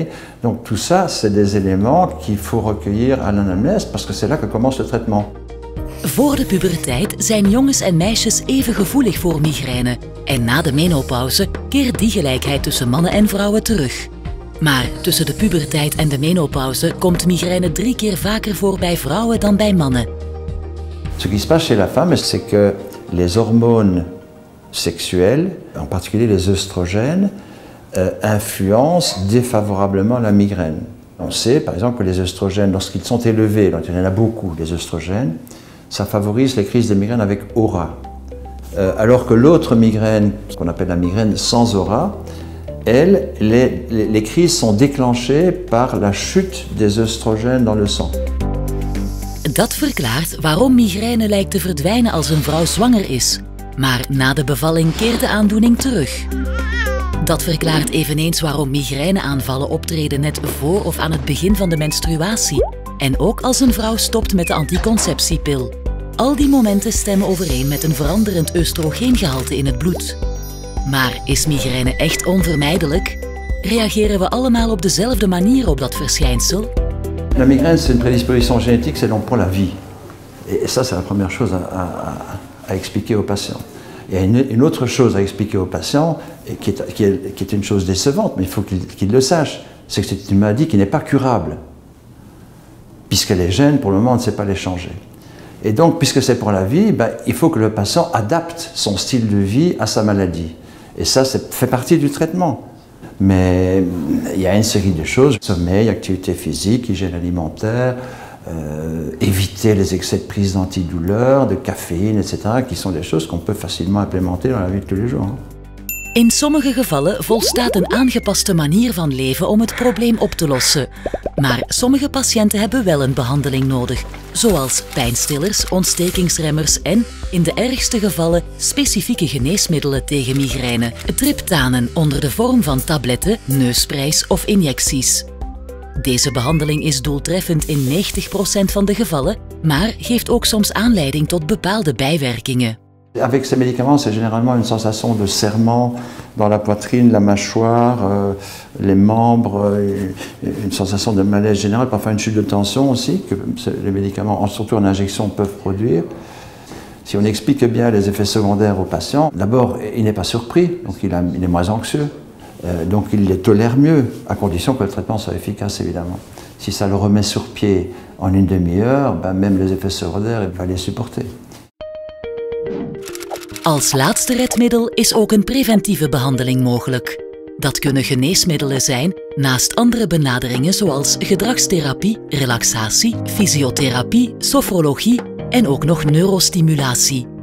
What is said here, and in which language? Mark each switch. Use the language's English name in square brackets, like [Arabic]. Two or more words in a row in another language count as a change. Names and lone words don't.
[French] Donc tout ça, c'est des éléments qu'il faut recueillir à l'anamnèse parce que c'est là que commence le traitement. [Dutch] Voor de puberteit zijn jongens en meisjes even gevoelig voor migraine. En na de menopauze keert die gelijkheid tussen mannen en vrouwen terug. Maar tussen de puberteit en de menopauze komt migraine 3 keer vaker voor bij vrouwen dan bij mannen. [French] Ce qui se passe chez la femme, c'est que les hormones sexuelles, en particulier les œstrogènes, influencent défavorablement la migraine. On sait par exemple que les œstrogènes, lorsqu'ils sont élevés, donc il y en a beaucoup, les œstrogènes, ça favorise les crises de migraine avec aura. Alors que l'autre migraine, qu'on appelle la migraine sans aura, elle, les crises sont déclenchées par la chute des oestrogènes dans le sang. [Dutch] Dat verklaart waarom migraine lijkt te verdwijnen als een vrouw zwanger is. Maar na de bevalling keert de aandoening terug. Dat verklaart eveneens waarom migraineaanvallen optreden net voor of aan het begin van de menstruatie. En ook als een vrouw stopt met de anticonceptiepil. Al die momenten stemmen overeen met een veranderend oestrogeengehalte in het bloed. Maar is migraine echt onvermijdelijk? Reageren we allemaal op dezelfde manier op dat verschijnsel? [French] La migraine, c'est une prédisposition génétique, c'est donc pour la vie. Et ça, c'est la première chose à expliquer aux patients. Il y a une autre chose à expliquer aux patients, qui est une chose décevante, mais il faut qu'ils le sachent, c'est que c'est une maladie qui n'est pas curable. Puisqu'elle est gène, pour le moment, on ne sait pas les changer. Et donc, puisque c'est pour la vie, il faut que le patient adapte son style de vie à sa maladie. Et ça fait partie du traitement. Mais il y a une série de choses, sommeil, activité physique, hygiène alimentaire, éviter les excès de prise d'antidouleurs, de caféine, etc., qui sont des choses qu'on peut facilement implémenter dans la vie de tous les jours. [Dutch] In sommige gevallen volstaat een aangepaste manier van leven om het probleem op te lossen. Maar sommige patiënten hebben wel een behandeling nodig, zoals pijnstillers, ontstekingsremmers en, in de ergste gevallen, specifieke geneesmiddelen tegen migraine, triptanen onder de vorm van tabletten, neussprays of injecties. Deze behandeling is doeltreffend in 90% van de gevallen, maar geeft ook soms aanleiding tot bepaalde bijwerkingen. [French] Avec ces médicaments, c'est généralement une sensation de serrement dans la poitrine, la mâchoire, les membres, une sensation de malaise général, parfois une chute de tension aussi, que les médicaments, surtout en injection, peuvent produire. Si on explique bien les effets secondaires au patient, d'abord, il n'est pas surpris, donc il est moins anxieux, donc il les tolère mieux, à condition que le traitement soit efficace, évidemment. Si ça le remet sur pied en une demi-heure, même les effets secondaires, il va les supporter. [Dutch] Als laatste redmiddel is ook een preventieve behandeling mogelijk. Dat kunnen geneesmiddelen zijn, naast andere benaderingen zoals gedragstherapie, relaxatie, fysiotherapie, sofrologie en ook nog neurostimulatie.